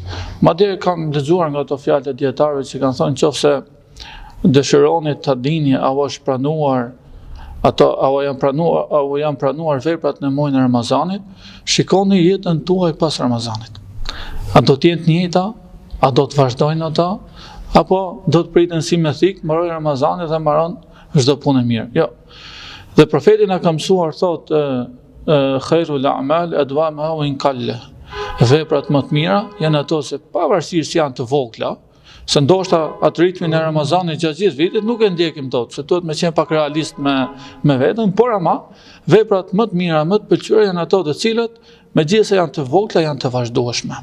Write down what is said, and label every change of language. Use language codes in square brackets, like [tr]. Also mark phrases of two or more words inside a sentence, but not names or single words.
[sq] Madje kam lexuar nga ato fjalë të dietarëve që kanë thënë nëse dëshironi ta dini a është pranuar Apo janë pranuar veprat në muajin e Ramazanit, shikoni jetën tuaj pas Ramazanit. A do të jenë të njëjta, a do të vazhdojnë ata, apo do të priten si me thik, mbaroj Ramazanit dhe mbaron çdo punë e mirë. Jo. Dhe profeti na ka mësuar thotë [ar] خير الأعمال أدومها وإن قل. [sq] Veprat më të mira janë ato që pavarësisht janë të vogla, se ndoshta atë ritmin e Ramazanit gjatë gjithë vitit nuk e ndjekim dot, se duhet me qenë pak realist me veten, por ama veprat më të mira, më të pëlqyera janë ato të cilët megjithëse janë të vogla, janë të vazhdueshme.